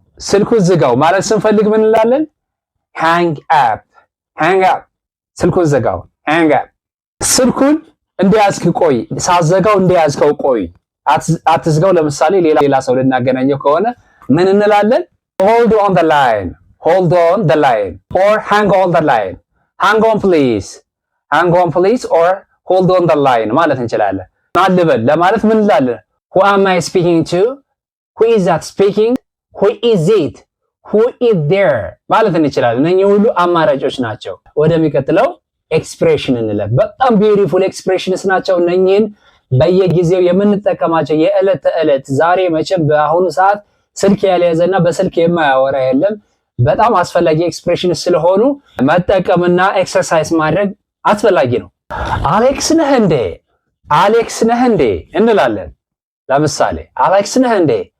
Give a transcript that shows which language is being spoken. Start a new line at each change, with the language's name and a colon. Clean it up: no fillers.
Amharic: ስልኩን ዝጋው ማለት ስንፈልግ ምን እንላለን? Hang up. ስልኩን ዝጋው hang up። ስልኩን እንደያዝክ ቆይ፣ ሳዘጋው እንደያዝከው ቆይ፣ አትዝጋው። ለምሳሌ ሌላ ሰው ልናገናኘው ከሆነ ምን እንላለን?
English: Hold on the line or hang on the line. Hang on please or hold on the line ማለት እንችላለን። አልበል ለማለት ምን እንላለን? Who am I speaking to? Who is that speaking? Who is it?
Amharic: Who is there ማለት እንችላለን። እነኚህ ሁሉ አማራጮች ናቸው። ወደሚቀጥለው ኤክስፕሬሽን እንለፍ። በጣም ቢዩቲፉል ኤክስፕሬሽንስ ናቸው። እነኚህን በየጊዜው የምንጠቀማቸው የዕለት ተዕለት ዛሬ መቼም በአሁኑ ሰዓት ስልክ ያልያዘና በስልክ የማያወራ የለም። በጣም አስፈላጊ ኤክስፕሬሽንስ ስለሆኑ መጠቀምና ኤክሰርሳይዝ ማድረግ አስፈላጊ ነው። አሌክስ ነህ እንዴ እንላለን። ለምሳሌ አሌክስ ነህ እንዴ?